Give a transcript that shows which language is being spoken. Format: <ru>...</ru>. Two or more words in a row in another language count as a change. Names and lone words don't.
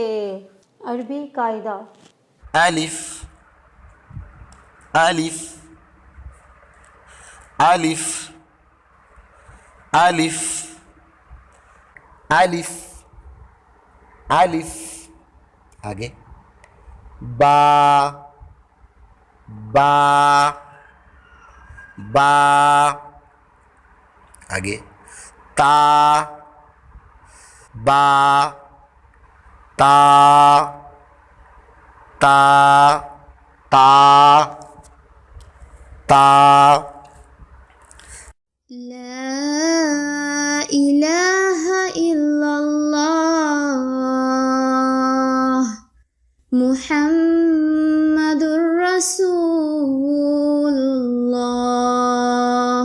<hi>अरबी कायदा।</hi> <ar>ألف ألف ألف ألف ألف ألف आगे با با با आगे تا با تا تا تا تا لا إله إلا الله محمد رسول الله.</ar>